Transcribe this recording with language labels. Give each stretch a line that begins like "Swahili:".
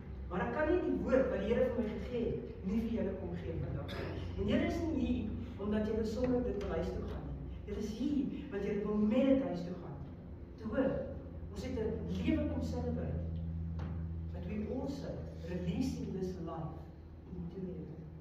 Afrikaans: Maar ek kan nie die woord wat die Here vir my gegee het, nie vir julle kom gee vandag. En julle is nie hier omdat julle sonder dit wil huis toe gaan nie. Julle is hier want julle wil met dit huis toe gaan. Te hoor, ons het 'n lewe kom celebrate.
English: But we also releasing this life into heaven.